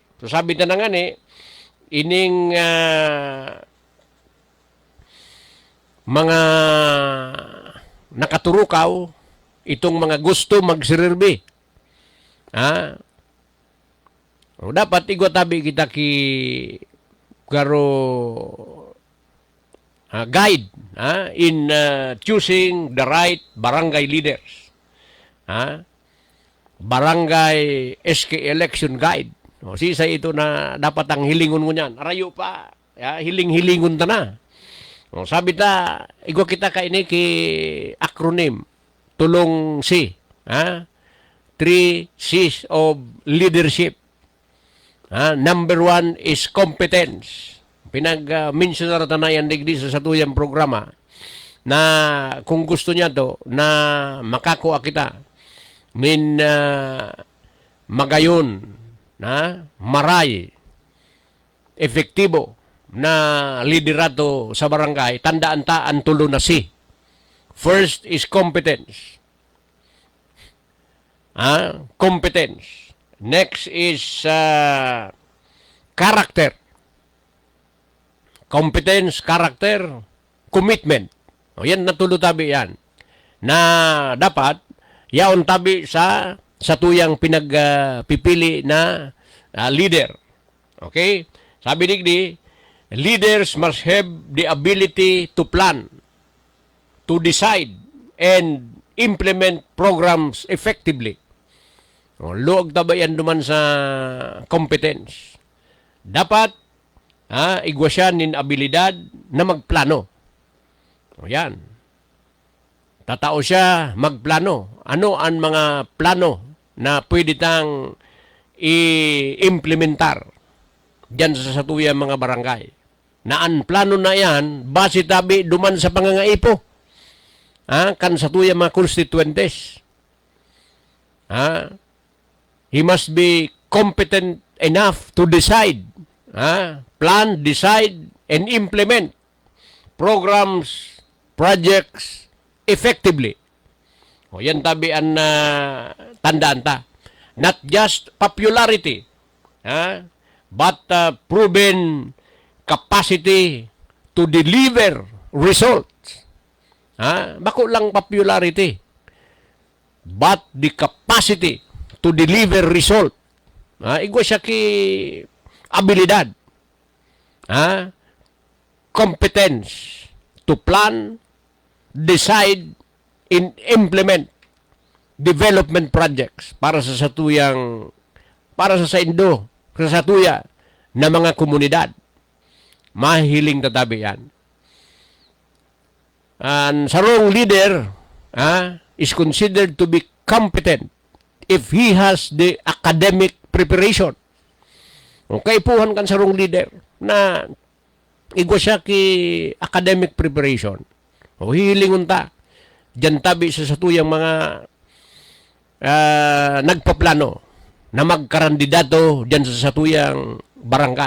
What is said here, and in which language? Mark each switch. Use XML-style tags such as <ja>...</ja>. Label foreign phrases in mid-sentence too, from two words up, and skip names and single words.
<bik>So sabi na nga ining mga nakaturukaw itong mga gusto magsirirbi. Dapat igwa tabi kita ki garo</bik> <en>guide in choosing the right barangay leaders. Barangay SK election guide.</en> <bik>Sisa ito na dapat ang hilingon mo niyan. Arayo pa, hiling-hilingon ta na. Sabi ta, igwa kita ka ini ki acronym.</bik> <en>Tulong C. 3 C's of leadership. Number 1 is competence.</en> <bik>Pinag-mention na na yan digdi sa satuyang programa na kung gusto niya to na makakuha kita magayon na maray efektibo na liderato sa barangay, tandaan ta ang tulo na si.</bik> <en>First is competence. Competence. Next is character. Competence, character, commitment.</en> <bik>O yan, natulo tabi yan. Na dapat, yaon tabi sa tuyang pinagpipili na leader. Okay? Sabi digdi,</bik> <en>leaders must have the ability to plan, to decide, and implement programs effectively.</en> <bik>Luog tabayan duman sa competence. Dapat igwa siya nin abilidad na magplano. O yan. Tatao siya magplano. Ano ang mga plano na pwede tang i-implementar diyan sa satuya mga barangay? Na ang plano na yan, base tabi duman sa pangangaipo. Kan satuya mga constituentes.</bik> <en>He must be competent enough to decide, plan, decide, and implement programs, projects effectively.</en> <bik>O yan tabi ang tandaan ta.</bik> <en>Not just popularity, but proven capacity to deliver results.</en> <bik>Bako lang</bik> <en>popularity, but the capacity to deliver result.</en> <bik>Igwa siya ki abilidad.</bik> <en>Competence to plan, decide, and implement development projects</en> <bik>para sa satuyang, para sa Indo, sa satuya na mga komunidad. Mahiling tatabi yan.</bik> <en>And sarong leader is considered to be competent if he has the academic preparation.</en> <bik>Okay, puhan kan sarong leader na igwa siya ki</bik> <en>academic preparation.</en> <bik>O hilingon ta. Diyan tabi sa satuyang mga nagpaplano na magkarandidato diyan sa satuyang barangay.</bik>